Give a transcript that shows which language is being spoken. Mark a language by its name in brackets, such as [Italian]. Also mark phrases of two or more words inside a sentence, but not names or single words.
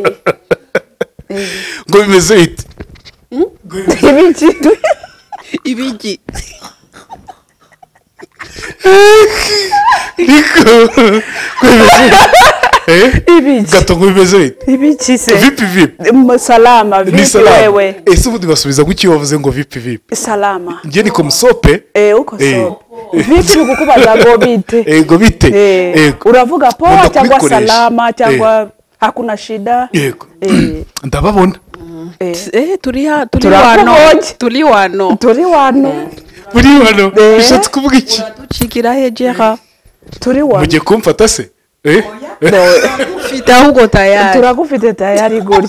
[Kinyarwanda] Ngo bimeze ite? Ibiki. Niko. Ibiki. Gato ngo bimeze ite? Ibiki se. VIP. [Swahili] Salama vipi wewe? [Kinyarwanda] Ese ubundi basubiza guki wavuze ngo VIP? [Swahili] Salama. [Kinyarwanda] Ngiye niko musope. Uko so. Vipi ngukubaza ngo bite? Ngo bite. Uravuga poa cyangwa salama cyangwa [Swahili] hakuna shida? [Kinyarwanda] Yego. Ndababona. Turi wano. Buri wano. Bishatse kuvuga iki? Ducikira hejera. Turi wano. Mugiye kumfata se? Ufite ahubwo tayari. Turagufite tayari gutya.